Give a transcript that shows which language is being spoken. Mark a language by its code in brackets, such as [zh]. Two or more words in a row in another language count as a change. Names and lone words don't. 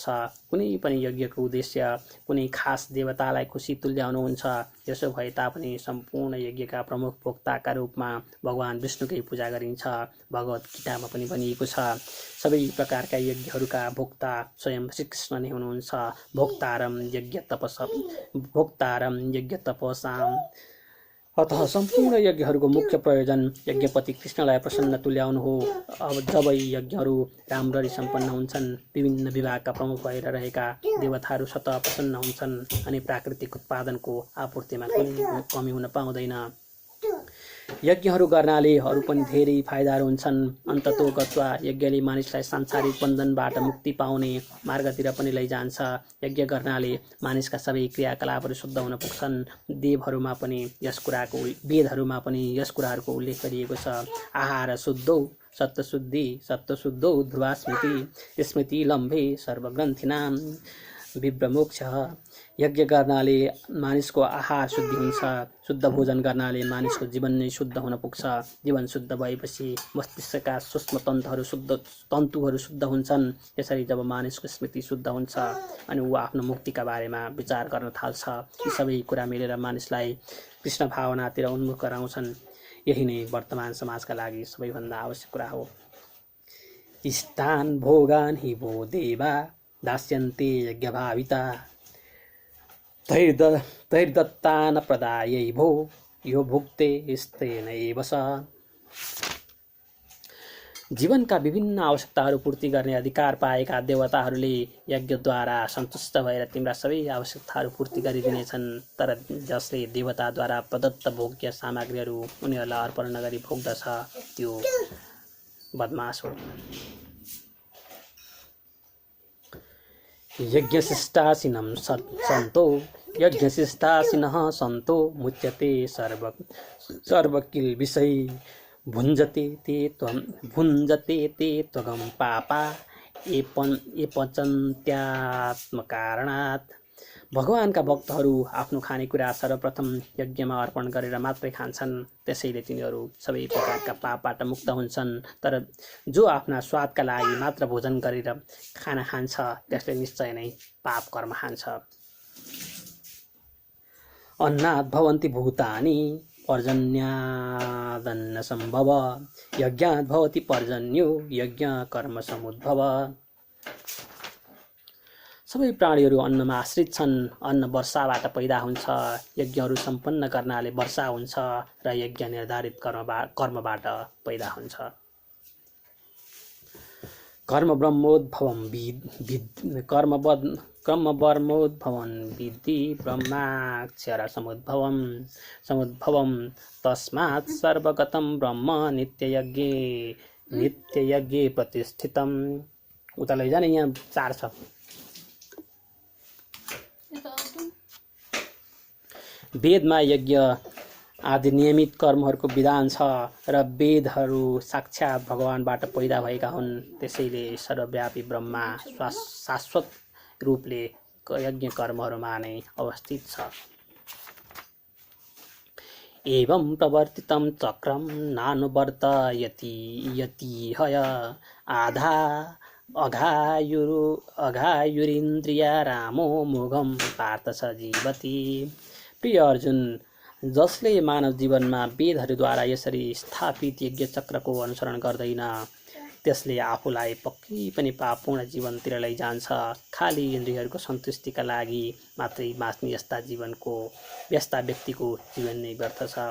[ne] कुनै पनि यज्ञको उद्देश्य कुनै खास देवतालाई खुसी तुल्याउनु हुन्छ। यसो भए तापनि सम्पूर्ण यज्ञका प्रमुख भोक्ताका रूपमा भगवान विष्णुकै पूजा गरिन्छ। भगवत गीतामा पनि भनिएको छ, सबै प्रकारका यज्ञहरूका भोक्ता स्वयं श्रीकृष्ण नै हुनुहुन्छ। [sa] भोक्तारम यज्ञ तपसाम। [ne] अतः सम्पूर्ण यज्ञहरूको मुख्य प्रयोजन यज्ञपति कृष्णलाई प्रसन्न तुल्याउनु हो। अब जब यी यज्ञहरू राम्ररी सम्पन्न हुन्छन्, विभिन्न विभागका प्रमुख भएर रहेका देवताहरू स्वतः प्रसन्न हुन्छन् अनि प्राकृतिक उत्पादनको आपूर्तिमा कुनै कमी हुन पाउँदैन। यज्ञहरू गर्नाले अरू पनि धेरै फाइदाहरू हुन्छन्। अन्ततोगत्वा यज्ञले मानिसलाई सांसारिक बन्धनबाट मुक्ति पाउने मार्गतिर पनि लैजान्छ। यज्ञ गर्नाले मानिसका सबै क्रियाकलापहरू शुद्ध हुन पुग्छन्। वेदहरूमा पनि यस कुराहरूको उल्लेख गरिएको छ। [sa] आहार शुद्धौ सत्त्वशुद्धौ ध्रुवा स्मृति लम्भे सर्वग्रन्थिनां विभ्रमोक्ष। [ne] यज्ञ गर्नाले मानिसको आहार शुद्धि हुन्छ। शुद्ध भोजन गर्नाले मानिसको जीवन नै शुद्ध हुन पुग्छ। जीवन शुद्ध भएपछि मस्तिष्कका सूक्ष्म तन्तुहरू शुद्ध हुन्छन्। यसरी जब मानिसको स्मृति शुद्ध हुन्छ अनि ऊ आफ्नो मुक्तिका बारेमा विचार गर्न थाल्छ, यी सबै कुरा मिलेर मानिसलाई कृष्ण भावनातिर उन्मुख गराउँछन्। यही नै वर्तमान समाजका लागि सबैभन्दा आवश्यक कुरा हो। [sa] इष्टान् भोगान् हि वो देवा दास्यन्ते यज्ञभाविता तैर्दत्तान प्रदायै भो यो भुक्ते स्तेनैव स। [ne] जीवनका विभिन्न आवश्यकताहरू पूर्ति गर्ने अधिकार पाएका देवताहरूले यज्ञद्वारा सन्तुष्ट भएर तिम्रा सबै आवश्यकताहरू पूर्ति गरिदिनेछन्। तर जसले देवताद्वारा प्रदत्त भोग्य सामग्रीहरू उनीहरूलाई अर्पण नगरी भोग्दछ त्यो बदमाश हो। [sa] यज्ञशिष्टासिनः सन्तो मुच्यते सर्वकिल्बिषै भुञ्जते ते त्वगं पापा ये पचन्त्यात्मकारणात्। [ne] भगवानका भक्तहरू आफ्नो खानेकुरा सर्वप्रथम यज्ञमा अर्पण गरेर मात्रै खान्छन्। त्यसैले तिनीहरू सबै प्रकारका पापबाट मुक्त हुन्छन्। तर जो आफ्ना स्वादका लागि मात्र भोजन गरेर खाना खान्छ त्यसले निश्चय नै पाप कर्म खान्छ। [sa] अन्नात् भवन्ति भूतानि पर्जन्यादन्न सम्भव यज्ञात् भवति पर्जन्यो यज्ञ कर्म समुद्भव। [ne] सबै प्राणीहरू अन्नमा आश्रित छन्। अन्न वर्षाबाट पैदा हुन्छ। यज्ञहरू सम्पन्न गर्नाले वर्षा हुन्छ र यज्ञ निर्धारित कर्मबाट पैदा हुन्छ। [sa] कर्मवर्मोद्भवं विद्धि ब्रह्माक्षर समुद्भवं तस्मात् सर्वगतं ब्रह्म नित्ययज्ञे प्रतिष्ठितम्। [ne] उता लैजाने यहाँ 4 छ। वेदमा यज्ञ आदि नियमित कर्महरूको विधान छ र वेदहरू साक्षात् भगवानबाट पैदा भएका हुन्। त्यसैले सर्वव्यापी ब्रह्मा शाश्वत रूपले यज्ञ कर्महरूमा नै अवस्थित छ। [sa] एवं प्रवर्तितं चक्रं नानुवर्तयति हय अघायुरिन्द्रिया रामो मोघम पार्थ स जीवति। [ne] प्रिय अर्जुन, जसले मानव जीवनमा वेदहरूद्वारा यसरी स्थापित यज्ञ चक्रको अनुसरण गर्दैन त्यसले आफूलाई पक्कै पनि पापपूर्ण जीवनतिर लैजान्छ। खाली इन्द्रियहरूको सन्तुष्टिका लागि मात्रै बाँच्ने यस्ता व्यक्तिको जीवन नै व्यर्थ छ।